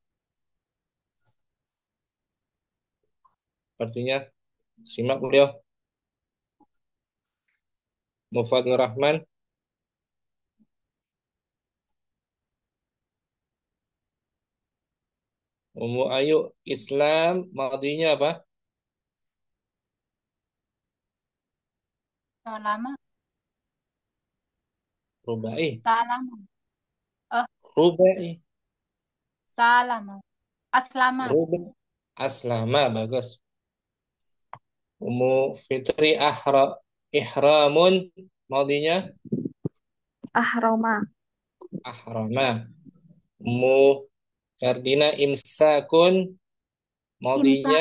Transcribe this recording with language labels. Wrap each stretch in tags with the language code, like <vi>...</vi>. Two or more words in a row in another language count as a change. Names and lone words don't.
<id>Artinya simak beliau. Ummu Fadlur Rahman, Ummu Ayu, Islam madinya apa? Salama. Rubai. Salama. Rubai. Salama. Aslama. Rubai. Aslama, bagus. Ummu Fitri ihramun madinya Ahroma. ahrama. Ummu Ferdina imsakun madinya</id>